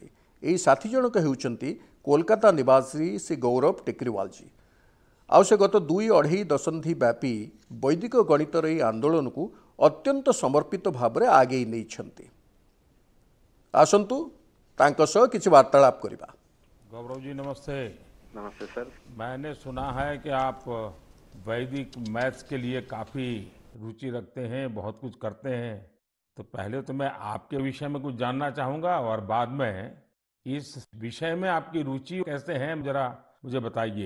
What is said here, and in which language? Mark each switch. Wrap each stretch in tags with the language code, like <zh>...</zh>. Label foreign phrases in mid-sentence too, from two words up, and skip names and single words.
<or>ଏହି ସାଥୀ ଜଣକ ହେଉଛନ୍ତି କୋଲକାତା ନିବାସୀ ଶ୍ରୀ ଗୌରବ ଟେକରିୱାଲଜୀ। ଆଉ ସେ ଗତ 2-2.5 ଦଶନ୍ଧି ବ୍ୟାପୀ ବୈଦିକ ଗଣିତର ଏହି ଆନ୍ଦୋଳନକୁ ଅତ୍ୟନ୍ତ ସମର୍ପିତ ଭାବରେ ଆଗେଇ ନେଇଛନ୍ତି। ଆସନ୍ତୁ ତାଙ୍କ ସହ କିଛି ବାର୍ତ୍ତାଳାପ କରିବା।</or> <hi>गौरव जी नमस्ते। नमस्ते सर। मैंने सुना है कि आप वैदिक मैथ्स के लिए काफ़ी रुचि रखते हैं, बहुत कुछ करते हैं। तो पहले तो मैं आपके विषय में कुछ जानना चाहूँगा और बाद में इस विषय में आपकी रुचि कैसे है जरा मुझे बताइए।</hi>